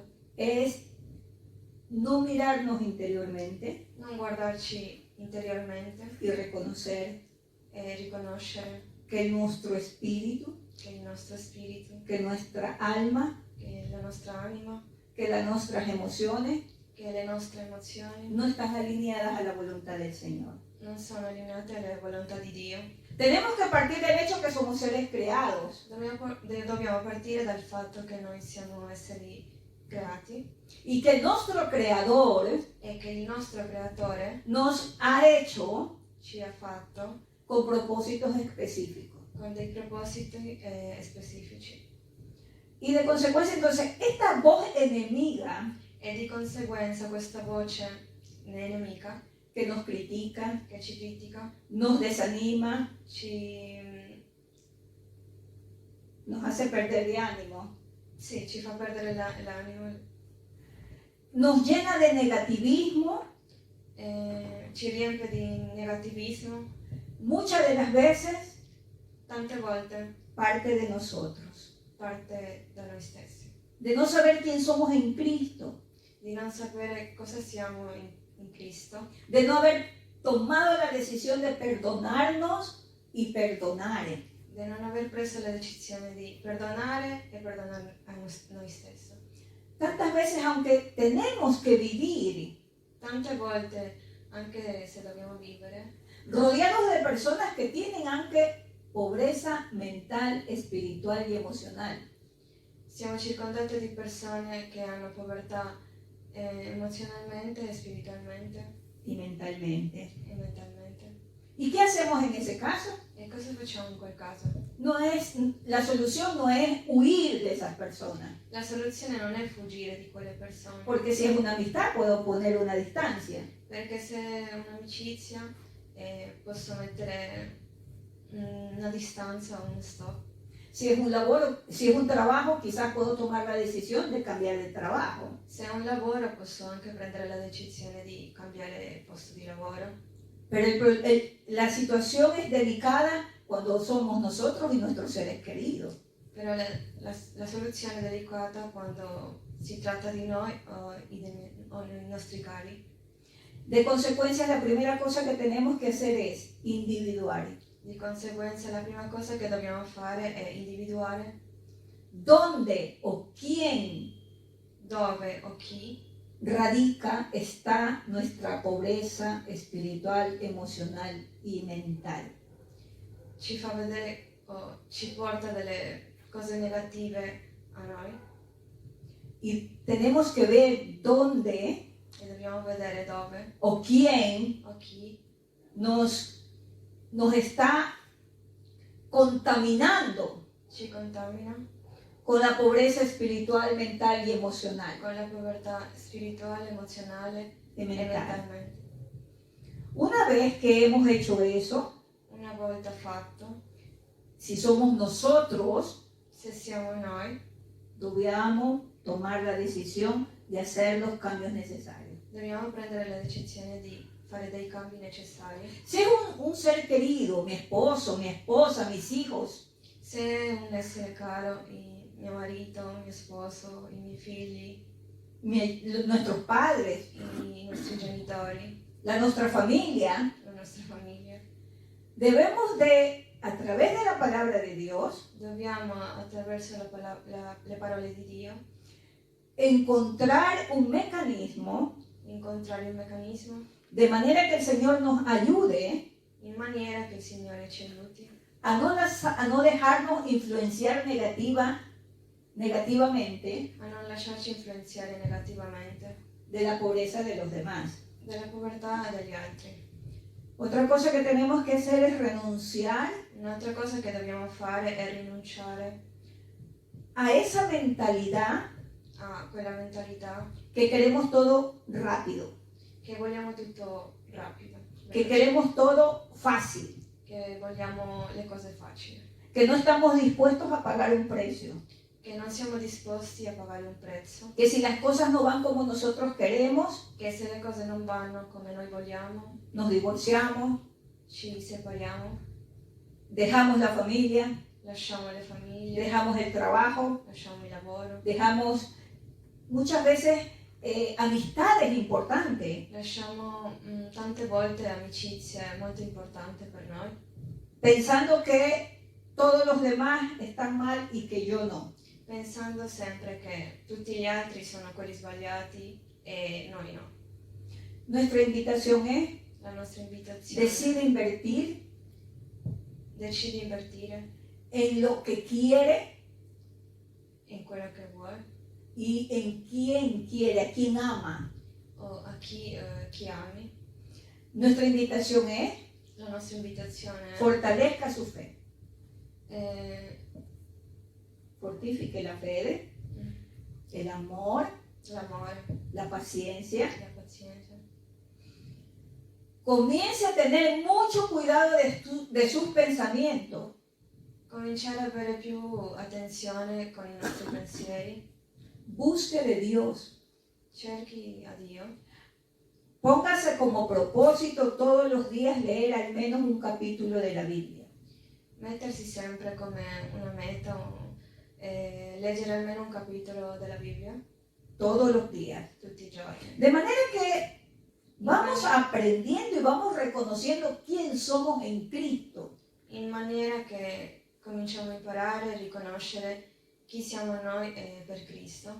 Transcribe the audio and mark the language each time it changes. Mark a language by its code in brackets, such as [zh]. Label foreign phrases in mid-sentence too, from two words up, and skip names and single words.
[es] es no mirarnos interiormente [it] non guardarci interiormente [es] y reconocer [it] e riconoscere [es] que nuestro espíritu, [it] che il nostro spirito, [es] que nuestra alma, [it] che la nostra anima, [es] que las nuestras emociones [it] che le nostre emozioni [es] no están alineadas a la voluntad del Señor. [it] non sono allineate alla volontà di Dio. [es] Tenemos que partir del hecho que somos seres creados [it] Dobbiamo partire dal fatto che noi siamo esseri creati [es] y que nuestro Creador [it] e che il nostro creatore [es] nos ha hecho [it] ci ha fatto [es] con propósitos específicos. [it] con dei propositi specifici. [es] Y de consecuencia, entonces, esta voz enemiga [it] E di conseguenza questa voce nemica [es] que nos critica, [it] che ci critica, [es] nos desanima, [it] ci [es] nos hace perder de ánimo, [it] ci fa perdere l'animo, [es] nos llena de negativismo, [it] ci riempie di negativismo, [es] muchas de las veces [it] tante volte [es] parte de nosotros, [it] parte da noi stessi, [es] de no saber quién somos en Cristo, [it] di non sapere cosa siamo in Cristo, [es] de no haber tomado la decisión de perdonarnos y perdonar. [it] di non aver preso la decisione di perdonare e perdonare a noi stessi. [es] Tantas veces, aunque tenemos que vivir [it] Tante volte, anche se dobbiamo vivere, [es] rodeados de personas que tienen anche pobreza mental, espiritual y emocional, [it] siamo circondati di persone che hanno povertà emozionalmente, spiritualmente [es] y mentalmente. [it] e mentalmente. [es] ¿Y qué hacemos en ese caso? [it] E cosa facciamo in quel caso? [es] la solución no es huir de esas personas, [it] La soluzione non è fuggire di quelle persone, [es] porque si es una amistad puedo poner una distancia. [it] perché se è un'amicizia posso mettere una distanza o un stop. [es] Si es un laboro, si es un trabajo, quizás puedo tomar la decisión de cambiar de trabajo. [it] Se è un lavoro posso anche prendere la decisione di cambiare posto di lavoro, [es] Pero la situación es delicada cuando somos nosotros y nuestros seres queridos. [it] però la soluzione è delicata quando si tratta di noi o dei nostri cari. [es] De consecuencia, la primera cosa que tenemos que hacer es individuar. [it] Di conseguenza la prima cosa che dobbiamo fare è individuare [es] ¿Dónde o quién [it] dove o chi [es] radica, está nuestra pobreza espiritual, emocional y mental? [it] ci fa vedere o ci porta delle cose negative a noi [es] Y tenemos que ver dónde [it] e dobbiamo vedere dove [es] o quién [it] o chi [es] nos está contaminando [it] ci contamina [es] con la pobreza espiritual, mental y emocional. [it] con la povertà spirituale, emozionale [es] Y [it] e [es] mental. [it] mentalmente. [es] Una vez que hemos hecho eso, [it] Una volta fatto, [es] si somos nosotros, [it] se siamo noi, [es] debemos tomar la decisión de hacer los cambios necesarios. [it] dobbiamo prendere la decisione di fare dei cambi necessari. [es] Si es un ser querido, mi esposo, mi esposa, mis hijos, [it] Se è un essere caro, mio marito, mio sposo, i miei figli, [es] nuestros padres, [it] i nostri genitori, [es] la nuestra familia, [it] la nostra famiglia, [es] debemos de, a través de la palabra de Dios, [it] dobbiamo attraverso le parole di Dio [es] encontrar un mecanismo [it] incontrare il meccanismo [es] de manera que el Señor nos ayude [it] in maniera che il Signore ci aiuti [es] a no dejarnos influenciar negativamente [it] a non lasciarci influenzare negativamente [es] de la pobreza de los demás. [it] dalla povertà degli altri. [es] Otra cosa que tenemos que hacer es renunciar [it] Un'altra cosa che dobbiamo fare è rinunciare [es] a esa mentalidad [it] a quella mentalità [es] que queremos todo rápido, [it] che vogliamo tutto rapido, [es] que queremos todo fácil, [it] che vogliamo le cose facili, [es] que no estamos dispuestos a pagar un precio, [it] che non siamo disposti a pagare un prezzo, [es] que si las cosas no van como nosotros queremos, [it] che se le cose non vanno come noi vogliamo, [es] nos divorciamos, [it] ci separiamo, [es] dejamos la familia, [it] lasciamo le famiglie, [es] dejamos el trabajo, [it] lasciamo il lavoro, [es] dejamos muchas veces amistades importantes, [it] lasciamo tante volte amicizie molto importanti per noi, [es] pensando que todos los demás están mal y que yo no. [it] pensando sempre che tutti gli altri sono quelli sbagliati e noi no. [es] Nuestra invitación es, [it] La nostra invitazione [es] decide invertir [it] decidi di invertire [es] en lo que quiere [it] in quello che vuoi [es] y en quién quiere, a quién ama. [it] o a chi ami. [es] Nuestra invitación es, [it] La nostra invitazione [es] fortalezca su fe, [it] è [es] fortifique la fe, el amor, [it] l'amore, [es] la paciencia. [it] la pazienza. [es] Comience a tener mucho cuidado de sus pensamientos. [it] Cominciare ad avere più attenzione con i nostri pensieri. [es] Busque de Dios. [it] Cerchi a Dio. [es] Póngase como propósito todos los días leer al menos un capítulo de la Biblia. [it] Mettersi sempre come una meta leggere almeno un capitolo della Bibbia [es] Todos los días. [it] tutti i giorni. [es] De manera que vamos aprendiendo y vamos reconociendo quién somos en Cristo. [it] In maniera che cominciamo a imparare a riconoscere chi siamo noi per Cristo.